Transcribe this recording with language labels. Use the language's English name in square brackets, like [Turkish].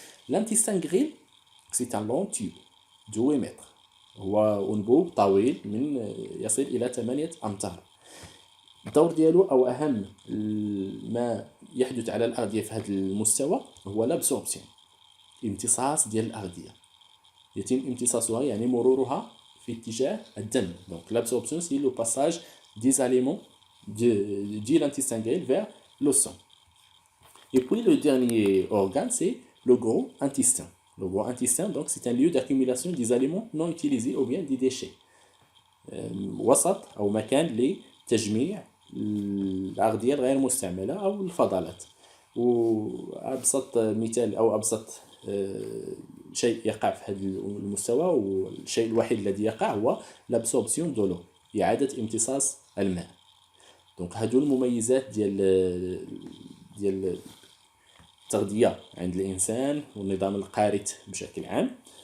[French] لانتيستان غريل سي ان لون تيوب دو 2 متر، [Arabic] هو أنبوب طويل من يصل إلى 8 أمتار. الدور ديالو أو أهم ما يحدث على الأغذية في هذا المستوى هو لابسوربسيون، امتصاص ديال الاغذيه، يتم امتصاصها يعني مرورها في اتجاه الدم. [French] دونك l'absorption c'est le passage des aliments de l'intestin grêle vers le sang. Et puis le dernier organe c'est le gros intestin. Le gros intestin donc c'est un lieu d'accumulation des aliments non utilisés ou bien des déchets، [Arabic] وسط او مكان لتجميع الاغذيه الغير مستعمله او الفضلات. وابسط مثال او ابسط شيء يقع في هذا المستوى، والشيء الوحيد الذي يقع هو [French] لابسوربسيون دو لو، [Arabic] اعاده امتصاص الماء. دونك هادو المميزات ديال التغذيه عند الانسان والنظام القارث بشكل عام.